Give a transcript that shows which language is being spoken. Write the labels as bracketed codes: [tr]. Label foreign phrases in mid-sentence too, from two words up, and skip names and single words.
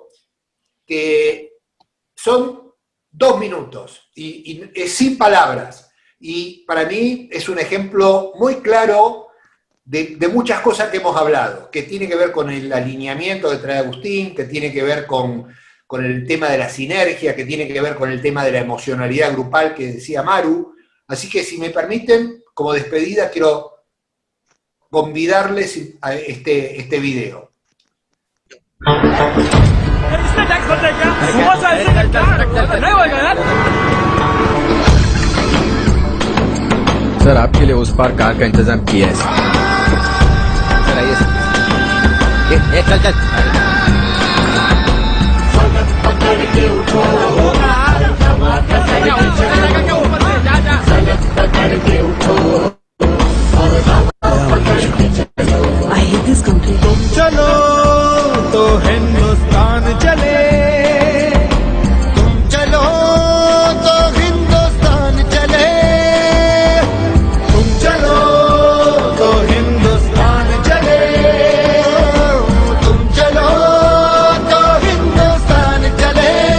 [es] que son 2 minutos, y es sin palabras, y para mí es un ejemplo muy claro de muchas cosas que hemos hablado, que tiene que ver con el alineamiento que trae Agustín, que tiene que ver con el tema de la sinergia, que tiene que ver con el tema de la emocionalidad grupal que decía Maru. Así que si me permiten, como despedida, quiero convidarles a este video. [hi] सर आपके लिए उस पार कार का इंतजाम किया है सर आइए सर चल [en] I hate this country. [hi] चलो तो हिंदुस्तान चले, तुम चलो तो हिंदुस्तान चले, तुम चलो तो हिंदुस्तान चले, तुम चलो तो हिंदुस्तान चले।